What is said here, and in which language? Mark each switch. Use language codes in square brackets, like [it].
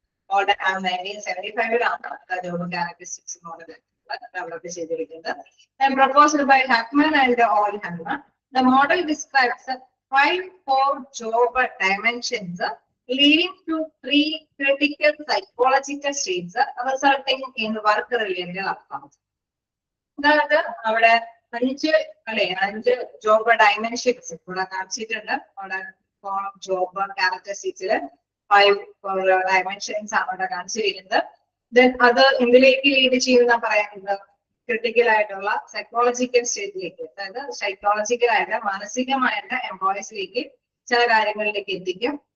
[ml] 1975 job characteristics model develop ചെയ്തിരിക്കുന്നത്. [en] Proposed by Huckman and Oldham, the model describes 5 core job dimensions leading to 3 critical psychological states resulting in work-related outcomes. [ml] അതായത് അവിടെ 5 job dimensions ഇവിടെ കാണിച്ചിട്ടുണ്ട്. അവിടെ job ക്യാരക്ടറിസ്റ്റിക്സില് 5 dimensions ആണ് അവിടെ കാണിച്ചിരിക്കുന്നത്. Then അത് എന്തിലേക്ക് ലീഡ് ചെയ്യുന്ന പറയുന്നത് ക്രിട്ടിക്കൽ ആയിട്ടുള്ള സൈക്കോളജിക്കൽ സ്റ്റേറ്റിലേക്ക്, അതായത് സൈക്കോളജിക്കൽ ആയിട്ട് മാനസികമായിട്ട് എംപ്ലോയീസിലേക്ക് ചില കാര്യങ്ങളിലേക്ക് എത്തിക്കും.